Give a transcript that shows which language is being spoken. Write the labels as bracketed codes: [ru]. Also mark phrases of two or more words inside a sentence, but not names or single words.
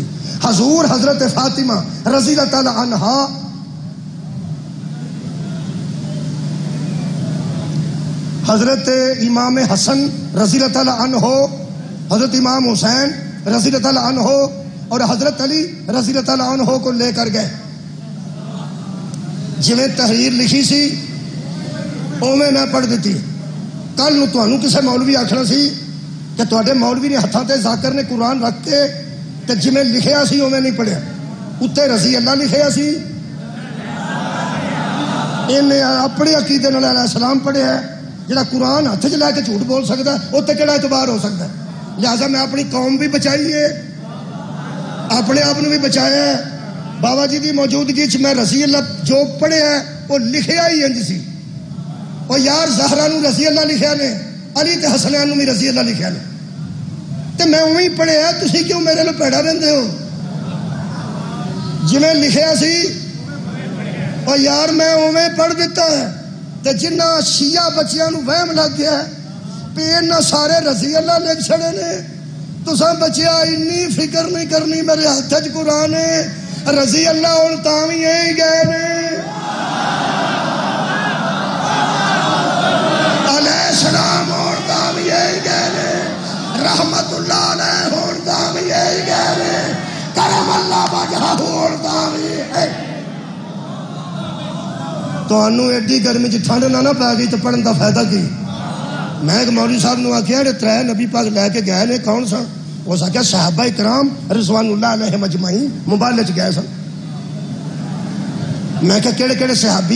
[ur] حضور حضرت فاطمہ رضی اللہ تعالی عنہا حضرت امام حسن رضی اللہ تعالی عنہ, حضرت امام حسین رضی اللہ تعالی عنہ اور حضرت علی رضی اللہ تعالی عنہ کو لے کر گئے. [pa] جویں تحریر لکھی سی اوویں میں پڑھ دیتی. کل نو تانوں کسے مولوی آکھنا سی کہ تواڈے مولوی نے ہتھاں تے ذاکر نے قرآن رکھ کے تے جویں لکھیا سی اوویں نہیں پڑھیا, اتنے رضی اللہ لکھیا سی, انہیں اپنے عقیدے نال علیہ السلام پڑھیا ہے. جڑا قرآن ہاتھ چ لے کے جھوٹ بول سکتا ہے اتنے کہڑا اعتبار ہو سکتا ہے؟ [ur] لہٰذا میں اپنی قوم بھی بچائی ہے, اپنے آپ بھی بچایا ہے. [pa] بابا جی کی موجودگی چ میں رضی اللہ جو پڑھیا ہے وہ لکھیا ہی انج سی. اور یار زہرا نو رضی اللہ لکھیا نے, علی تے حسنین نو بھی رضی اللہ لکھیا نے, تے میں اوہی پڑھیا, تسی کیوں میرے نال پیڑا رہندے ہو؟ جویں لکھیا سی اور یار میں اوویں پڑھ دیتا ہے. تے جنہ شیعہ بچیاں نو وہم لگ گیا ہے پہ انہاں سارے رضی اللہ لکھ چھڑے نے, تساں بچیا انی فکر نہیں کرنی, میرے ہاتھ چ قرآن ہے. رضی اللہ ہن تاں وی ایں گئے نے, علیہ السلام ہن تاں وی ایں گئے نے, رحمت اللہ علیہ ہن تاں وی ایں گئے نے, کرم اللہ وجہہ ہن تاں وی. تانوں ایڈی گرمی چ ٹھنڈ نہ پی گئی تو پڑھن دا فائدہ کی؟ میں ایک مولوی صاحب نو آخیا جڑے 3 نبی پاک لے کے گئے نے کون سن؟ اس آخیا صحابہ کرام [ar] رضوان اللہ علیہم اجمعین [pa] مبالغے چ گئے سن. میں کہ کہڑے کہڑے صحابی؟